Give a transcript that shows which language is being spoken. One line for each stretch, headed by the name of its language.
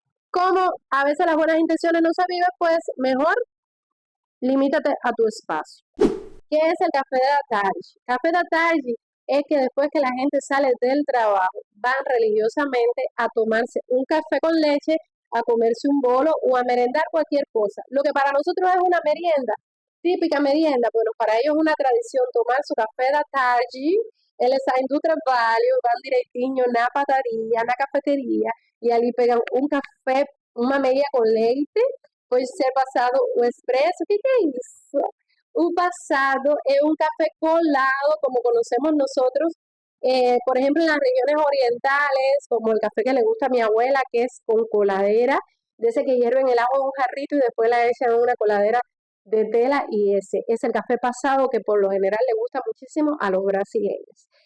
Spanish: Como a veces las buenas intenciones no se viven, pues mejor limítate a tu espacio. ¿Qué es el café de la tarde? Café de la tarde es que después que la gente sale del trabajo, van religiosamente a tomarse un café con leche, a comerse un bolo o a merendar cualquier cosa. Lo que para nosotros es una merienda, típica merienda, bueno, para ellos es una tradición tomar su café
Portuguese: da tarde, eles saem do trabalho, van direitinho na padaria, na cafeteria, e ali pegam um café, uma meia com leite, pode ser passado o expresso, o que é isso?
Spanish: Un pasado es un café colado, como conocemos nosotros, por ejemplo, en las regiones orientales, como el café que le gusta a mi abuela, que es con coladera, de ese que hierven el agua en un jarrito y después la echan en una coladera de tela, y ese es el café pasado que por lo general le gusta muchísimo a los brasileños.